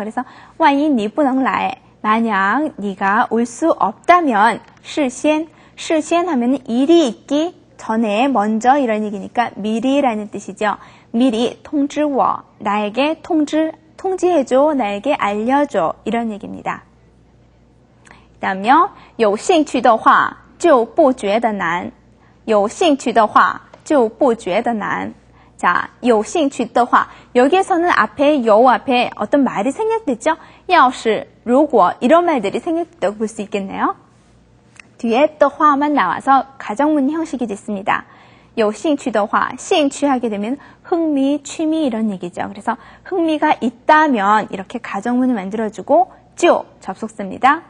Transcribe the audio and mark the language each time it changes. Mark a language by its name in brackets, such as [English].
[Korean] 그래서 [Chinese] 万一你不能来 [Korean] 만약 네가 올 수 없다면 事先 하면 일이 있기 전에 먼저 이런 얘기니까 미리라는 뜻이죠. 미리 [Chinese] 通知我 [Korean] 나에게 통지해줘 나에게 알려줘 이런 얘기입니다. 그다음요. [Chinese] 有兴趣的话就不觉得难有兴趣的话就不觉得难 [Korean] 자, [Chinese] 有兴趣的话 [Korean] 여기에서는 앞에 有 앞에 어떤 말이 생략됐죠? [Chinese] 要是如果 [Korean] 이런 말들이 생략됐다고 볼 수 있겠네요. 뒤에 的话만 나와서 가정문 형식이 됐습니다. [Chinese] 有兴趣的话 [Korean] 兴趣하게 되면 흥미, 취미 이런 얘기죠. 그래서 흥미가 있다면 이렇게 가정문을 만들어주고 就 접속사입니다.